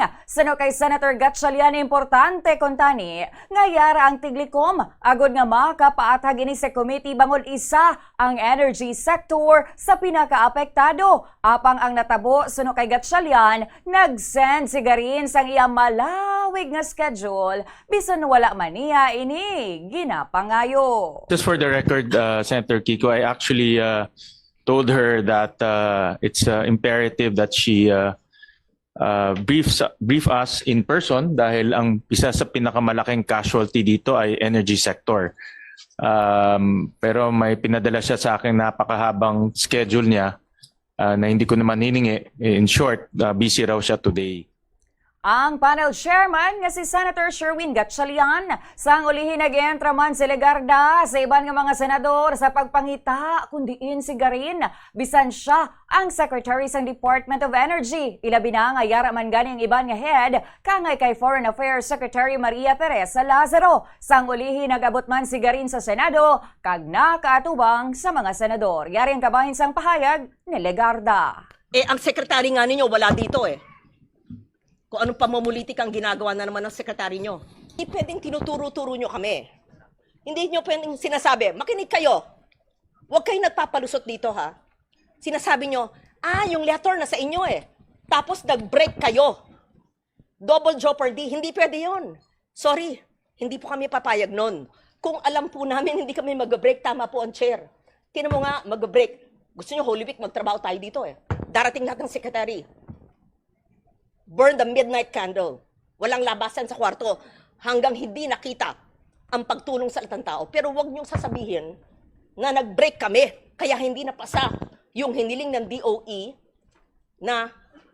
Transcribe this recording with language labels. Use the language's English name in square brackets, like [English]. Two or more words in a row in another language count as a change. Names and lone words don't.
[Hiligaynon] Sano kay Senator Gatchalian importante kuntani nga yara ang tiglikom agod nga makapaatag ini sa committee bangod isa ang energy sector sa pinakaapektado. Apang ang natabo sano kay Gatchalian nag-send si Garin sang iya malawig nga schedule bisan wala man niya ini ginapangayo. [English] Just for the record, Senator Kiko, I actually told her that it's imperative that she brief us in person [Filipino] dahil ang isa sa pinakamalaking casualty dito ay energy sector. Pero may pinadala siya sa akin napakahabang schedule niya na hindi ko naman hiningi. [English] In short, busy [Filipino] raw siya [English] today. [Hiligaynon] Ang panel chairman nga si Senator Sherwin Gatchalian sang ulihin nag-entra man si Legarda sa iban nga mga senador sa pagpangita kundiin si Garin bisan siya ang Secretary sang Department of Energy. Ilabi na nga yara man ganing iban nga head kangay kay Foreign Affairs Secretary Maria Teresa Lazaro. Sang ulihin nag-abot man si Garin sa Senado kag nakaatubang sa mga senador. Yari ang kabahin sang pahayag ni Legarda. Ang sekretary nga ninyo wala dito [Filipino] Kung anong pamumulitik ang ginagawa na naman ng sekretary nyo. Hindi pwedeng tinuturo-turo nyo kami. Hindi nyo pwedeng sinasabi, makinig kayo. Huwag kayo nagpapalusot dito ha. Sinasabi nyo, yung letter na sa inyo Tapos nag-break kayo. [English] Double jeopardy, [Filipino] hindi pwede yon. Sorry, hindi po kami papayag nun. Kung alam po namin hindi kami mag-break, tama po ang chair. Tinan mo nga, mag-break. Gusto nyo Holy Week, magtrabaho tayo dito Darating lahat ng sekretary. [English] Burn the midnight candle. [Filipino] Walang labasan sa kwarto hanggang hindi nakita ang pagtulong sa latang tao. Pero wag niyong sasabihin na nag-break kami kaya hindi napasa yung hiniling ng DOE na